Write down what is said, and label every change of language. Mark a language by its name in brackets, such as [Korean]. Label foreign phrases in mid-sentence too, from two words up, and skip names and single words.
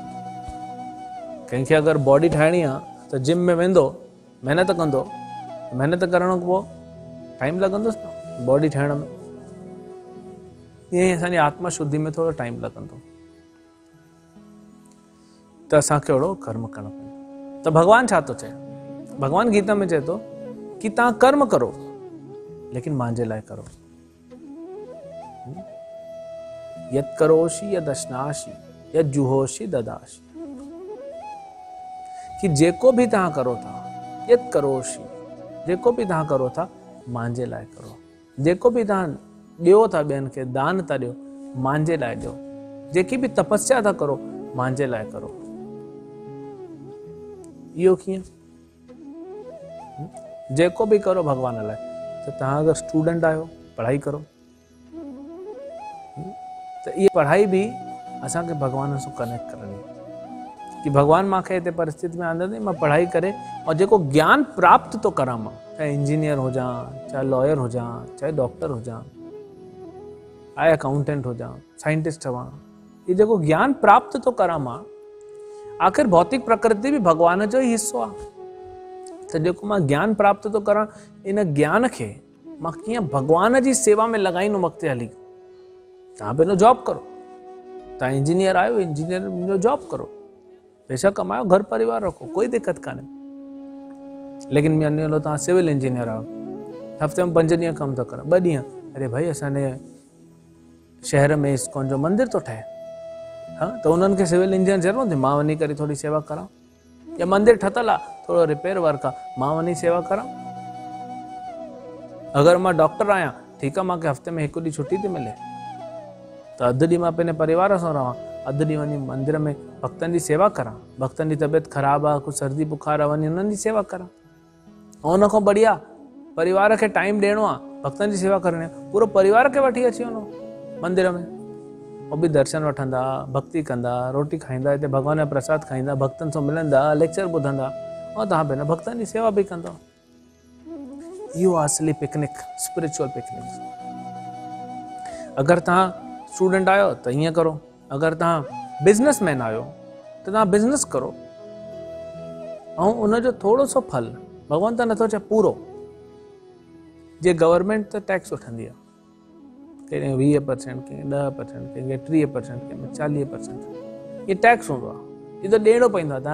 [Sindhi] कंहिंखे अगरि बॉडी ठाहिणी आहे त जिम में वेंदो, महिनत कंदो, महिनत करण खां पोइ टाइम लॻंदुसि न बॉडी ठाहिण में। ईअं ई असांजी आत्मा शुद्धि में थोरो टाइम लॻंदो, त असांखे अहिड़ो कर्म करणो पवंदो। त भॻवानु छा थो चए, भॻवानु गीता में चए थो कि तव्हां कर्म करो, लेकिन मुंहिंजे लाइ करो। [Sanskrit] यत् करोषि यद् अश्नासि यद् जुहोषि ददासि, [Sindhi] कि जेको भी तव्हां करो था, [Sanskrit] यत् करोषि, [Sindhi] जेको भी तव्हां करो था मुंहिंजे लाइ करो, जेको भी तव्हां ॾियो था ॿियनि खे, दान था ॾियो, मुंहिंजे लाइ ॾियो, जेकी भी तपस्या था करो मुंहिंजे लाइ करो। इहो कीअं, जेको भी करो भॻवान लाइ। त तव्हां अगरि स्टूडेंट आहियो, पढ़ाई करो, त इहा पढ़ाई बि असांखे भॻवान सां कनेक्ट करणी आहे, कि भॻवानु मूंखे हिते परिस्थिति में आंदो, मां पढ़ाई करे और जेको ज्ञान प्राप्त थो करां, मां चाहे इंजीनियर हुजां, चाहे लॉयर हुजां, चाहे डॉक्टर हुजां, चाहे अकाउंटेंट हुजां, साइंटिस्ट हुजां, ये जेको ज्ञान प्राप्त थो करां मां, आख़िर भौतिक प्रकृति भी भॻवान जो ही हिस्सो आहे। त जेको मां ज्ञान प्राप्त थो करां, इन ज्ञान खे मां कीअं भॻवान जी सेवा में लॻाईंदुमि अॻिते हली। तव्हां पंहिंजो जॉब करो, तव्हां इंजीनियर आहियो, इंजीनियर जो जॉब करो, पैसा कमायो, घर परिवार रखो, कोई दिक्कत कान्हे। लेकिन मान लो तव्हां [English] civil engineer [Sindhi] आहियो, हफ़्ते में 5 ॾींहं कमु था करो, 2 ॾींहं, अरे भाई असांजे शहर में इस्कॉन जो मंदिर थो ठहे, हाँ, त उन्हनि खे [English] civil engineer [Sindhi] ज़रूरत आहे, मां वञी करे थोरी सेवा करां, या मंदिर ठतल आहे, थोरो [English] repair work [Sindhi] आहे, मां वञी सेवा करां। अगरि मां डॉक्टर आहियां, ठीकु आहे, मूंखे हफ़्ते में 1 ॾींहुं छुटी थी मिले, त अधु ॾींहुं मां पंहिंजे परिवार सां रहां, अधु ॾींहुं वञी मंदिर में भक्तनि जी सेवा करां, भक्तनि जी तबियत ख़राबु आहे, कुझु सर्दी बुखार आहे, वञी उन्हनि जी सेवा करां। ऐं उन खां बढ़िया परिवार खे टाइम ॾियणो आहे, भक्तनि जी सेवा करणी आहे, पूरो परिवार खे वठी अची वञो मंदिर में, उहो बि दर्शन वठंदा, भक्ति कंदा, रोटी खाईंदा, हिते भॻवान जो प्रसाद खाईंदा, भक्तनि सां मिलंदा, लेक्चर ॿुधंदा, ऐं तव्हां पंहिंजा भक्तनि जी सेवा बि कंदव। इहो आहे असली पिकनिक, [English] spiritual picnic. [Sindhi] अगरि तव्हां स्टूडेंट आहियो त ईअं करो, अगरि तव्हां बिजनेसमैन आहियो त तव्हां बिजनेस करो, ऐं उनजो थोरो सो फल, भॻवान त नथो चए पूरो, जे गवर्नमेंट त टैक्स वठंदी आहे, कंहिं 20%, कंहिं 10%, कंहिंखे 30%, कंहिं 40%, इहे टैक्स हूंदो आहे, इहो त ॾियणो पवंदो आहे।